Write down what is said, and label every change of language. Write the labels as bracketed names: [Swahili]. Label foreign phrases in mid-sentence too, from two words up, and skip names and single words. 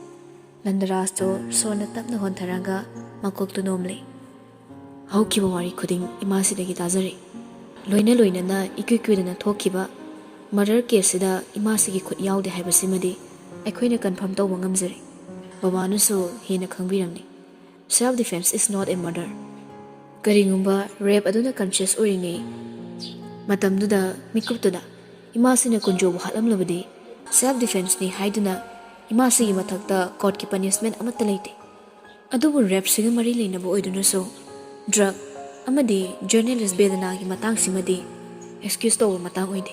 [Manipuri] Nandraso sona tapna hontharaga makoktu nomle. Haukiba wari khuding imasidagi tazare. Loina na ikuikuidana thokiba [English] Murder case [Manipuri] da imasigi khut yaude haibasimadi aikoina confirm tawba ngamjari. Babanusu hena khangbiramni. [English] Self defense is not a murder. [Manipuri] Karingumba rape aduna conscious oringe. Matamduda mikuptuda imasina kunjobu halamlabadi [English] self defense [Manipuri] ni haiduna imasigi mathakta court ki punishment amatta leite. Adubu rape siga mari leinaba oidunaso drug amadi journalist bedana gi matang simadi excuse tawba matang oide.